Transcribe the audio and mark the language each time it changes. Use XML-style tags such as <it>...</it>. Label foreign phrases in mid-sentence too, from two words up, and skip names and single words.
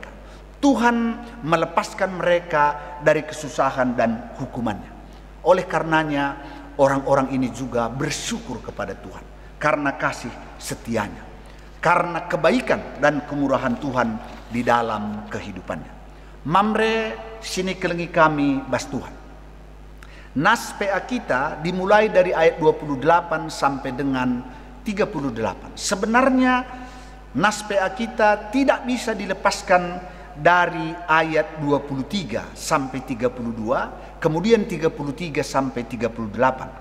<id>Tuhan melepaskan mereka dari kesusahan dan hukumannya. Oleh karenanya orang-orang ini juga bersyukur kepada Tuhan karena kasih setianya, karena kebaikan dan kemurahan Tuhan di dalam kehidupannya.</id> <btx>Mamre sini kelengi kami bas Tuhan.</btx> <id>Nas PA kita dimulai dari ayat 28 sampai dengan 38. Sebenarnya nas PA kita tidak bisa dilepaskan dari ayat 23 sampai 32, kemudian 33 sampai 38.</id>